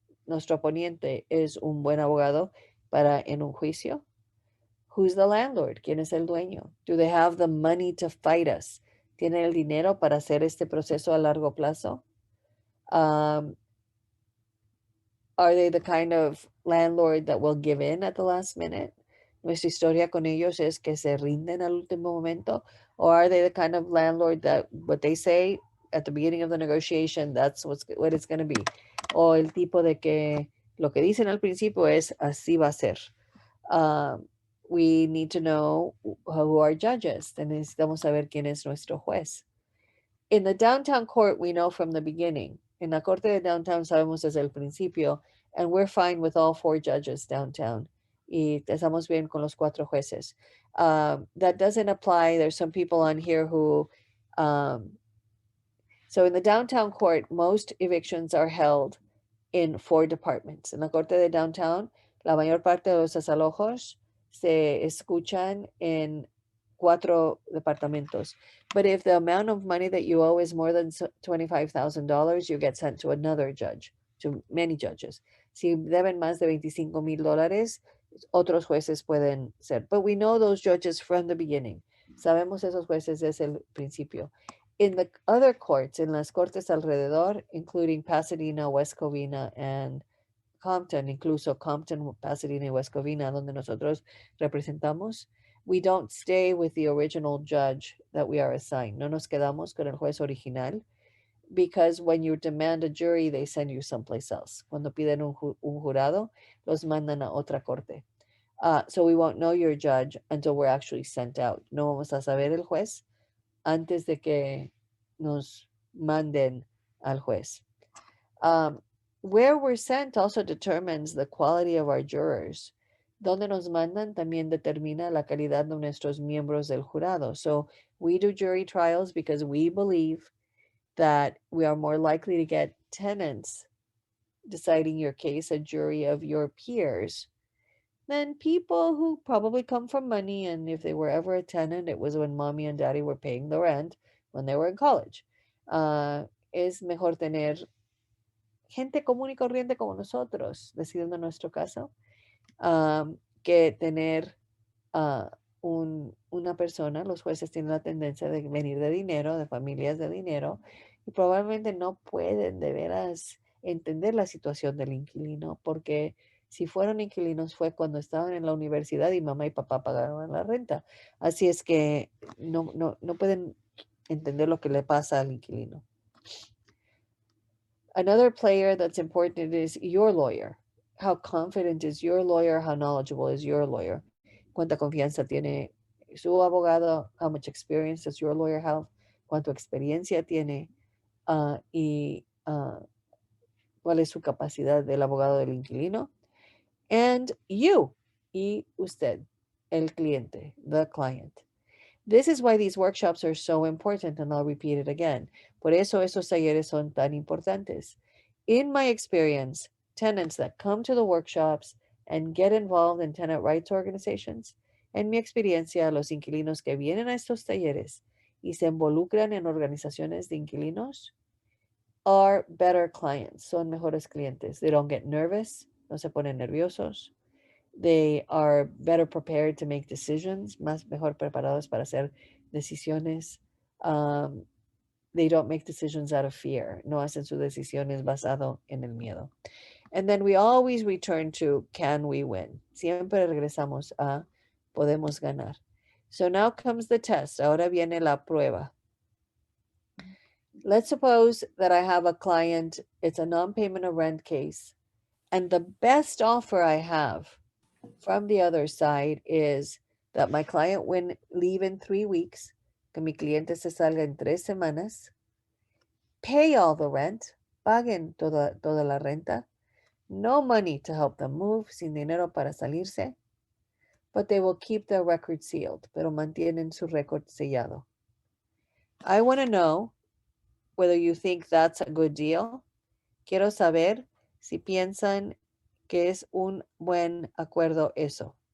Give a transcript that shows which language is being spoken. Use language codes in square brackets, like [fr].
[es] Nuestro oponente es un buen abogado para en un juicio. [en] Who's the landlord? [es] ¿Quién es el dueño? [en] Do they have the money to fight us? [es] ¿Tienen el dinero para hacer este proceso a largo plazo? [en] Are they the kind of landlord that will give in at the last minute? [es] Nuestra historia con ellos es que se rinden al último momento. [en] Or are they the kind of landlord that what they say at the beginning of the negotiation, that's what it's going to be? [es] O el tipo de que lo que dicen al principio es así va a ser. [en] We need to know who are judges. [es] Necesitamos saber quién es nuestro juez. [en] In the downtown court, we know from the beginning. [es] En la corte de downtown sabemos desde el principio, [en] and we're fine with all 4 judges downtown. [es] Y estamos bien con los 4 jueces. [en] That doesn't apply. There's some people on here who, so in the downtown court, most evictions are held in 4 departments. [es] En la corte de downtown, la mayor parte de los desalojos se escuchan en 4 departamentos. [en] But if the amount of money that you owe is more than $25,000, you get sent to another judge, to many judges. [es] Si deben más de $25,000, otros jueces pueden ser. [en] But we know those judges from the beginning. [es] Sabemos esos jueces desde el principio. [en] In the other courts, [es] en las cortes alrededor, [en] including Pasadena, West Covina, and Compton, [es] incluso Compton, Pasadena y West Covina, donde nosotros representamos, [en] we don't stay with the original judge that we are assigned. [es] No nos quedamos con el juez original, [en] because when you demand a jury, they send you someplace else. [es] Cuando piden un jurado, los mandan a otra corte. [en] So we won't know your judge until we're actually sent out. [es] No vamos a saber el juez antes de que nos manden al juez. [en] Where we're sent also determines the quality of our jurors. [es] Donde nos mandan también determina la calidad de nuestros miembros del jurado. [en] So we do jury trials because we believe that we are more likely to get tenants deciding your case, a jury of your peers, than people who probably come from money. And if they were ever a tenant, it was when mommy and daddy were paying the rent when they were in college. [es] Es mejor tener gente común y corriente como nosotros, decidiendo nuestro caso, que tener una persona. Los jueces tienen la tendencia de venir de dinero, de familias de dinero, y probablemente no pueden de veras entender la situación del inquilino, porque si fueron inquilinos fue cuando estaban en la universidad y mamá y papá pagaban la renta. Así es que no pueden entender lo que le pasa al inquilino. [en] Another player that's important is your lawyer. How confident is your lawyer? How knowledgeable is your lawyer? [es] ¿Cuánta confianza tiene su abogado? [en] How much experience does your lawyer have? [es] ¿Cuánta experiencia tiene? Y cuál es su capacidad del abogado del inquilino? [en] And you, [es] y usted, el cliente, [en] the client. This is why these workshops are so important, and I'll repeat it again. [es] Por eso esos talleres son tan importantes. [en] In my experience, tenants that come to the workshops and get involved in tenant rights organizations, [es] en mi experiencia, los inquilinos que vienen a estos talleres y se involucran en organizaciones de inquilinos [en] are better clients, [es] son mejores clientes. [en] They don't get nervous, [es] no se ponen nerviosos. [en] They are better prepared to make decisions, [es] mejor preparados para hacer decisiones. [en] They don't make decisions out of fear. [es] No hacen sus decisiones basado en el miedo. [en] And then we always return to, can we win? [es] Siempre regresamos a, podemos ganar. [en] So now comes the test. [es] Ahora viene la prueba. [en] Let's suppose that I have a client, it's a non-payment of rent case, and the best offer I have from the other side is that my client will leave in 3 weeks, [es] que mi cliente se salga en 3 semanas, [en] pay all the rent, [es] paguen toda la renta, [en] no money to help them move, [es] sin dinero para salirse, [en] but they will keep their record sealed, [es] pero mantienen su récord sellado. [en] I want to know whether you think that's a good deal. [es] Quiero saber si piensan que es un buen acuerdo eso.